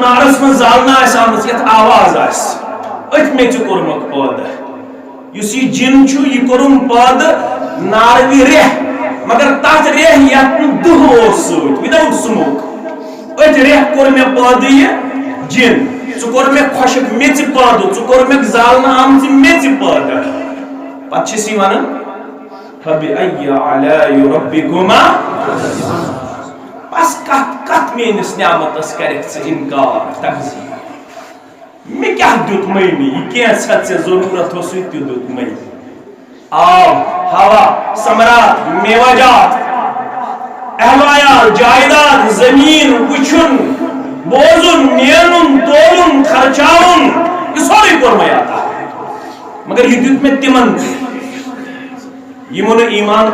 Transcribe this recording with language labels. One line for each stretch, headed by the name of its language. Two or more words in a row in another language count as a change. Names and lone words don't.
Kashmiri: نارس منٛز زالنہٕ آسہِ آمٕژ یتھ آواز آسہِ أتھۍ میٚژِ کوٚرمُت پٲدٕ یُس یہِ جِن چھُ یہِ کوٚرُن پٲدٕ ناروِ ریٚح مگر تتھ ریٚح یتھ نہٕ دٕہ اوس سۭتۍ وداوُٹ سموک أتھۍ ریٚح کوٚر مےٚ پٲدٕ یہِ جِن ژٕ کوٚر مےٚ خۄشک میٚژِ پٲدٕ ژٕ کوٚرمکھ زالنہٕ آمژِ میٚژِ پٲدٕ پتہٕ چھِس یہِ ونان
Arabic: فبأي آلاء ربكما
Kashmiri: بس کتھ کتھ میٲنِس نعمتس کرکھ ژٕ انکار تکذیٖب مےٚ کیاہ دیُتمے نہٕ یہِ کینٛژھا ژےٚ ضروٗرت اوسُے تہِ دیُتمے آب ہوا ثمرات میوجات اہل عیال جائیداد زمین وٕچھُن بوزُن نینُن تولُن خرچاوُن یہِ سورُے کوٚر مےٚ عطا مگر یہِ دیُت مےٚ تِمن یِمو نہٕ ایمان